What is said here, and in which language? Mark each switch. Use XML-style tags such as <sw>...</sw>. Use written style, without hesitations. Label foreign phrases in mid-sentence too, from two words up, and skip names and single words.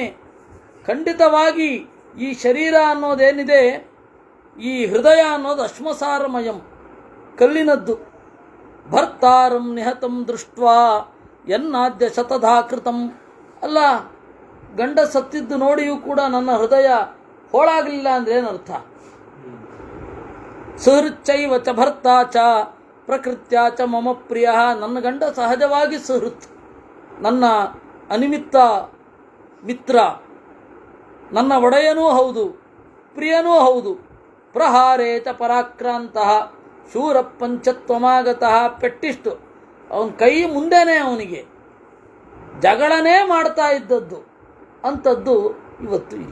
<kn>ಖಂಡಿತವಾಗಿ ಈ ಶರೀರ ಅನ್ನೋದೇನಿದೆ, ಈ ಹೃದಯ ಅನ್ನೋದು ಅಶ್ಮಸಾರಮಯಂ, ಕಲ್ಲಿನದ್ದು.</kn> <sa>ಭರ್ತಾರಂ ನಿಹತಂ ದೃಷ್ಟ್ವಾ ಎನ್ನಾದ್ಯ ಶತಧಾಕೃತಂ.</sa> <kn>ಅಲ್ಲ, ಗಂಡ ಸತ್ತಿದ್ದು ನೋಡಿಯೂ ಕೂಡ ನನ್ನ ಹೃದಯ ಹೋಳಾಗಲಿಲ್ಲ ಅಂದ್ರೆ ಏನರ್ಥ?</kn> <sa>ಸುಹೃಚ್ಚೈವ ಚ ಭರ್ತಾ ಚ ಪ್ರಕೃತ್ಯ ಚ ಮಮ ಪ್ರಿಯ.</sa> <kn>ನನ್ನ ಗಂಡ ಸಹಜವಾಗಿ ಸುಹೃತ್, ನನ್ನ ಅನಿಮಿತ್ತ ಮಿತ್ರ, ನನ್ನ ಒಡೆಯನೂ ಹೌದು, ಪ್ರಿಯನೂ ಹೌದು.</kn> <sa>ಪ್ರಹಾರೇ ಚ ಪರಾಕ್ರಾಂತಃ ಶೂರ ಪಂಚತ್ವಮಾಗತಃ.</sa> <kn>ಪೆಟ್ಟಿಷ್ಟು ಅವನ ಕೈ ಮುಂದೆನೇ ಅವನಿಗೆ ಜಗಳನೇ ಮಾಡ್ತಾ ಇದ್ದದ್ದು ಅಂಥದ್ದು ಇವತ್ತು ಇಲ್ಲ.</kn>